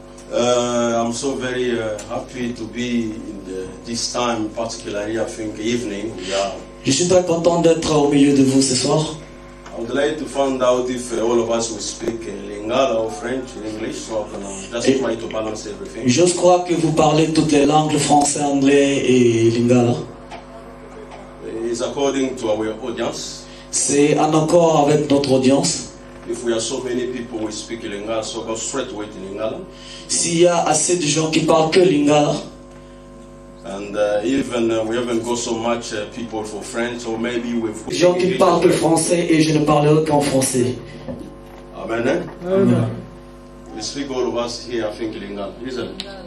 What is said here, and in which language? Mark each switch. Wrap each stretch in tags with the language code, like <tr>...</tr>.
<en>I'm so very happy to be in this time, particularly I think evening.</en> <fr>Je suis très content d'être au milieu de vous ce soir.</fr> <en>I would like to find out if all of us will speak Lingala or French, English, so I can just try to balance everything.</en> <fr>Je crois que vous parlez toutes les langues, français, anglais et lingala.</fr> <en>It's according to our audience.</en> <fr>C'est en accord avec notre audience.</fr> <en>If we are so many people who speak Lingala, so go straight away to Lingala.</en> <fr>S'il y a assez de gens qui parlent que lingala.</fr> <en>And even we haven't got so much people for French, so maybe we've</en> <fr>gens qui parlent que français et je ne parlerai qu'en français. Amen. Eh? Amen.</fr> <en>We speak all of us here, I think, Lingala, isn't it?</en>